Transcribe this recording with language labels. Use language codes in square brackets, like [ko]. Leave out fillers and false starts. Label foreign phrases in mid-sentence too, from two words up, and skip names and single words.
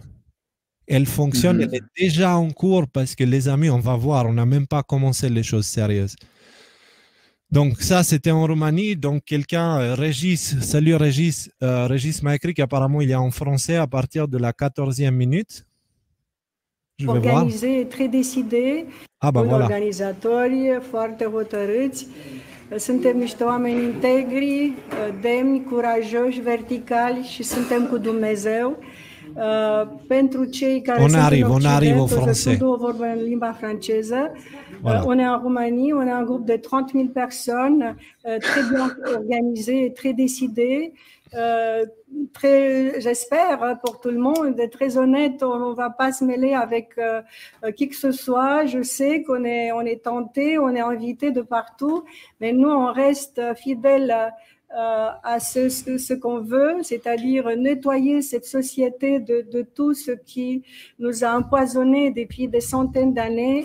[fr] Elle fonctionne, elle est déjà en cours parce que les amis, on va voir, on n'a même pas commencé les choses sérieuses. Donc ça, c'était en Roumanie. Donc quelqu'un, Régis, salut Régis, Régis m'a écrit qu'apparemment il est en français à partir de la 14e minute. Je vais Organisé, voir. très décidé, voilà. [ro] organizatori, foarte hotărâți. Suntem niște oameni integri, demni, curajoși, verticali și suntem cu Dumnezeu. Pentru cei care [fr] on [ro] sunt [fr] arrive, [ro] în Occident, o să spun două vorbe în limba franceză. [fr] Voilà. On est en Roumanie, on est un groupe de 30 000 personnes, très bien organisé, très décidé. J'espère pour tout le monde, très honnête, on ne va pas se mêler avec qui que ce soit. Je sais on est tenté, on est invité de partout, mais nous, on reste fidèles à ce qu'on veut, c'est-à-dire nettoyer cette société de tout ce qui nous a empoisonnés depuis des centaines d'années.